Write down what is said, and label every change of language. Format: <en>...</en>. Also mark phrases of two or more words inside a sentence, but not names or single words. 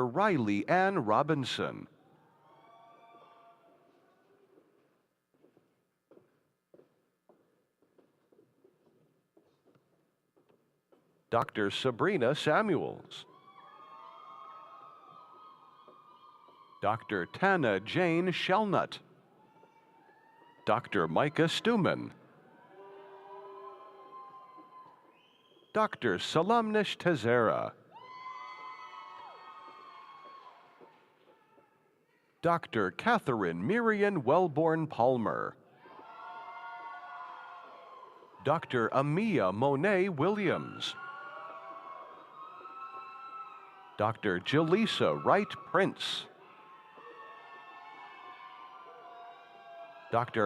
<en>Riley Ann Robinson. Dr. Sabrina Samuels. Dr. Tana Jane Shelnut. Dr. Micah Stuman. Dr. Salamnish Tezera. Dr. Catherine Miriam Wellborn Palmer. Dr. Amia Monet Williams. Dr. Jaleesa Wright Prince. Dr.</en>